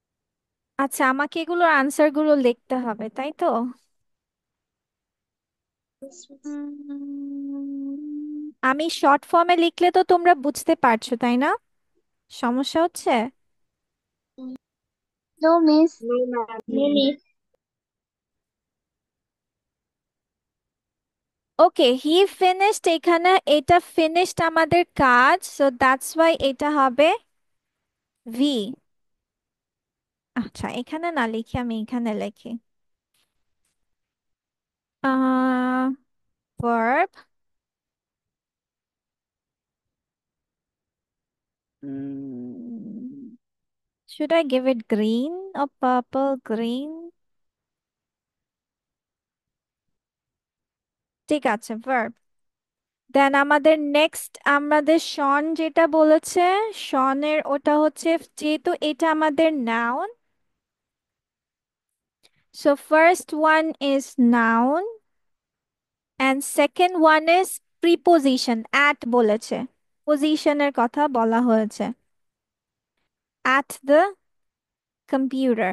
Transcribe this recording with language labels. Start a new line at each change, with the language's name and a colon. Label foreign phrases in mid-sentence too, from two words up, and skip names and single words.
Bangla: আচ্ছা আমাকে এগুলোর আনসার গুলো লিখতে হবে, তাই তো? আমি শর্ট ফর্মে লিখলে তো তোমরা বুঝতে পারছো, তাই না? সমস্যা হচ্ছে?
English: No, miss. No, ma'am. No, miss. OK, he finished,
Bangla: এখানে এটা ফিনিশড আমাদের কাজ,
English: so that's why
Bangla: এটা হবে ভি। আচ্ছা, এখানে না লিখি, আমি এখানে লিখি ভার্ব।
English: should I give it green or purple? Green,
Bangla: ঠিক আছে, ভার্ব। দেন আমাদের নেক্সট, আমাদের শন যেটা বলেছে, শনের ওটা হচ্ছে, যেহেতু এটা আমাদের নাউন,
English: so first one is noun and second one is preposition,
Bangla: অ্যাট বলেছে, পজিশনের কথা বলা হয়েছে,
English: at the computer.